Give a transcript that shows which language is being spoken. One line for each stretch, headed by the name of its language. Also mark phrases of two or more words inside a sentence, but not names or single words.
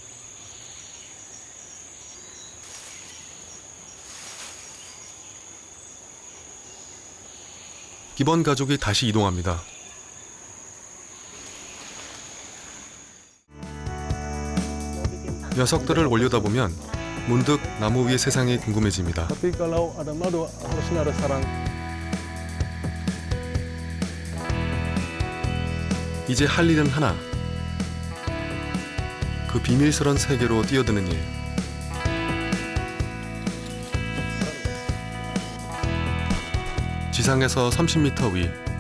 Korean: 기번 가족이 다시 이동합니다. 녀석들을 올려다보면 문득 나무 위의 세상이 궁금해집니다.
Indonesian: Tapi kalau ada madu harusnya ada sarang.
Korean: 이제 할 일은 하나. 그 비밀스런 세계로 뛰어드는 일. 지상에서 30m 위.